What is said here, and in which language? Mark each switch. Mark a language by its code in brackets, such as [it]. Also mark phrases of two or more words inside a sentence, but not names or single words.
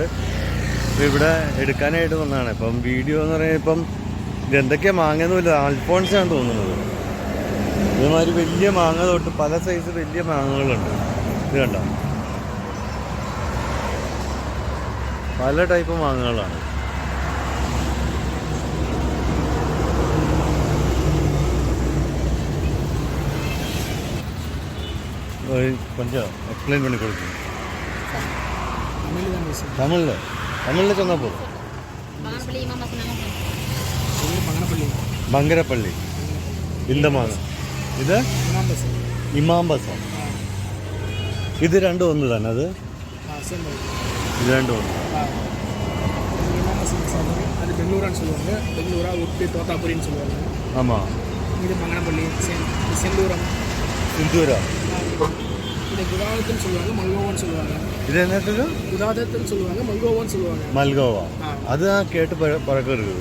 [ml] അപ്പം ഇവിടെ എടുക്കാനായിട്ട് വന്നതാണ്. ഇപ്പം വീഡിയോ എന്ന് പറയുന്നത് ഇപ്പം ഇതെന്തൊക്കെയാണ് മാങ്ങയൊന്നുമില്ല, അൽഫോൺസാണ് തോന്നുന്നത്. ഇതുമാതിരി വലിയ മാങ്ങ തൊട്ട് പല സൈസ് വലിയ മാങ്ങകളുണ്ട്. ഇത് കണ്ടോ, പല ടൈപ്പ് മാങ്ങകളാണ്. [ta] கொஞ்சம் எக்ஸ்பிளைன் பண்ணி கொடுங்க. தமிழில் சொன்னால் போதும். [ml] ബങ്കരപ്പള്ളി இந்த മാങ്ങ. ഇത് ഇമാംബസം. ഇത് രണ്ടും ഒന്ന് തന്നെ. അത് ഇത് രണ്ടും ഒന്ന്. [ta] ஆமாம். இது மங்கனப்பள்ளி, செந்தூரம், சிந்தூரம். இது குதாதத்துன்னு சொல்லுவாங்க, மல்கோவான்னு சொல்லுவாங்க. இது என்ன குதாதத்துன்னு சொல்லுவாங்க, மல்கோவான்னு சொல்லுவாங்க. மல்கோவா அதுதான் கேட்டு பழக்கம் இருக்குது.